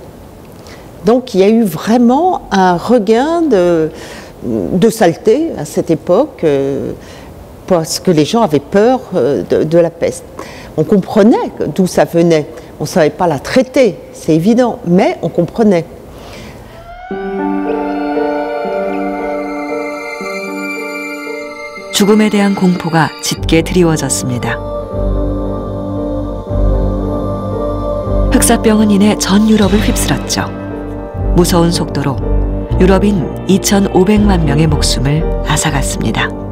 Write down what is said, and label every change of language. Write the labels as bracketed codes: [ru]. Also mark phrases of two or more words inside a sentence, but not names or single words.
[fr] Donc il y a eu vraiment un regain de saleté à cette époque, parce que les gens avaient peur de la peste. On comprenait d'où ça venait. On ne savait pas la traiter, c'est évident, mais on comprenait. [ko] 죽음에 대한 공포가 짙게 드리워졌습니다. 흑사병은 이내 전 유럽을 휩쓸었죠. 무서운 속도로 유럽인 2,500만 명의 목숨을 앗아갔습니다.